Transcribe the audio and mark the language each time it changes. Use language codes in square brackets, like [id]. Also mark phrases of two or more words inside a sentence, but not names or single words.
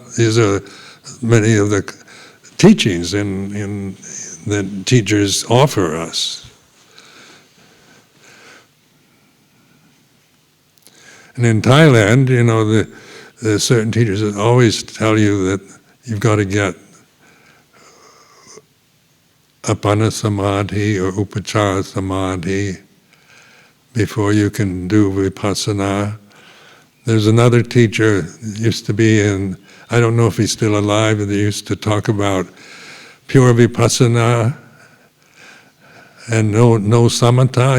[en] These are many of the teachings that teachers offer us. And in Thailand, the certain teachers always tell you that you've got to get [pi] appana samadhi [en] or [pi] upachara samadhi [en] before you can do vipassana. There's another teacher, used to be I don't know if he's still alive, but he used to talk about pure vipassana and no samatha.